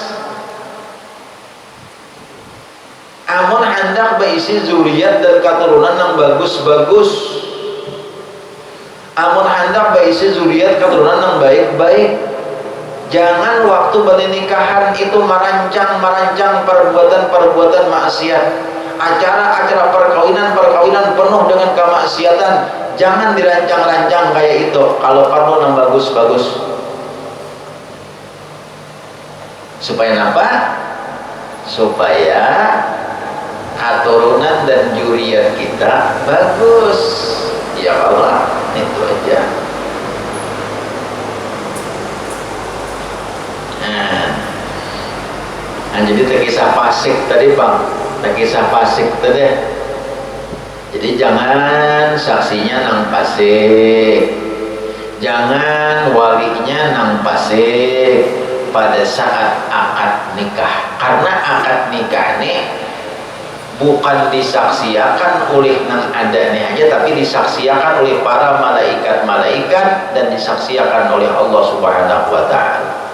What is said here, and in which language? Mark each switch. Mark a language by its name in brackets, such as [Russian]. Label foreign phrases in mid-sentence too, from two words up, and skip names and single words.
[Banjar] amun hendak berisi zuriat dan keturunan yang bagus-bagus amun [Indonesian] hendak berisi zuriat keturunan yang baik-baik jangan waktu bernikahan itu merancang perbuatan-perbuatan maksiat acara-acara perkawinan penuh dengan kemaksiatan jangan dirancang-rancang kayak itu kalau perlu yang bagus-bagus supaya apa? Supaya keturunan dan juriat kita bagus [Arabic] ya Allah [Indonesian] itu aja nah jadi kisah Pasik tadi bang kisah Pasik tadi [Banjar] Jadi jangan saksinya nang pasik, jangan walinya nang pasik pada saat akad nikah, karena akad nikah ini bukan disaksiakan oleh nang adanya aja, tapi disaksiakan oleh para malaikat-malaikat dan disaksiakan oleh Allah [Arabic] Subhanahu wa Ta'ala.